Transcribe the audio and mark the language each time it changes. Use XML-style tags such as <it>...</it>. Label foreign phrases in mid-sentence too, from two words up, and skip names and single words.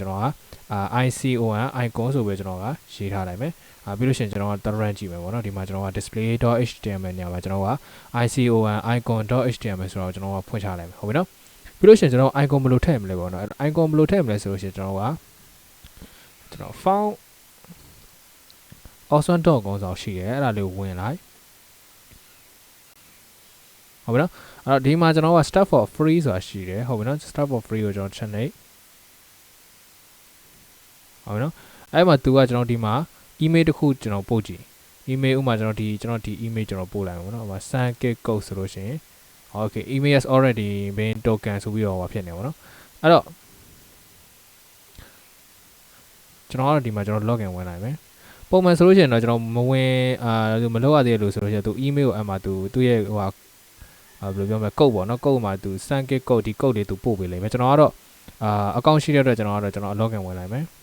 <my>ကျွန်တော်ကicon icon ဆိုပြီးကျွန်တော်ကရေးထားလိုက်မယ်ပြီးလို့ရှိရင်ကျွန်တော်က run ကြည့်မယ်ပေါ့နော်ဒီမှာကျွန်တော်က display.html ညမှာကျွန်တော်က icon.icon.html ဆိုတော့ကျွန်တော်ကဖွင့်ချလိုက်မယ်ဟုတ်ပြီနော်ပြီးလို့ရှိရင်ကျွန်တော် icon ဘယ်လိုထည့်မလဲပေါ့နော် icon ဘယ်လိုထည့်မလဲဆိုလို့ရှိရင်ကျွန်တော် font awesome.com ဆိုရှိတယ်အဲ့ဒါလေးဝင်လိုက်ဟုတ်ပြီနော်အဲ့တော့ဒီမှာကျွန်တော်က</my> <en>start for free</en> <my>ဆိုတာရှိတယ်ဟုတ်ပြီနော်</my> <en>start for free</en> <my>ကိုကျွန်တော်ချက်နေ ဟုတ်ပြီနော်အဲ့မှာသူကကျွန်တော်ဒီမှာ email တစ်ခုကျွန်တော်ပို့ကြည့် email ဥမာကျွန်တော်ဒီ email ကျွန်တော်ပို့လိုက်မှာပေါ့နော်ဟိုမှာ</my> <en>send code</en> <my>ဆိုလို့ရှိရင် okay</my> <en>email has already been token</en> <my>ဆိုပြီးတော့ဖြစ်နေပါတော့အဲ့တော့ ကျွန်တော်ကတော့ဒီမှာကျွန်တော် login ဝင်လိုက်မယ်ပုံမှန်ဆိုလို့ရှိရင်တော့ကျွန်တော်မဝင်မလုပ်ရသေးလို့ဆိုလို့ရှိရင်သူ email ကိုအမှသူ့ရဲ့ဟိုဘယ်လိုပြောမလဲ code ပေါ့နော် code မှာသူ</my> <en>send code</en> <my>ဒီ code လေးသူပို့ပေးလိမ့်မယ်ကျွန်တော်ကတော့account ရှိတဲ့အတွက်ကျွန်တော် login ဝင်လိုက်မယ်</my>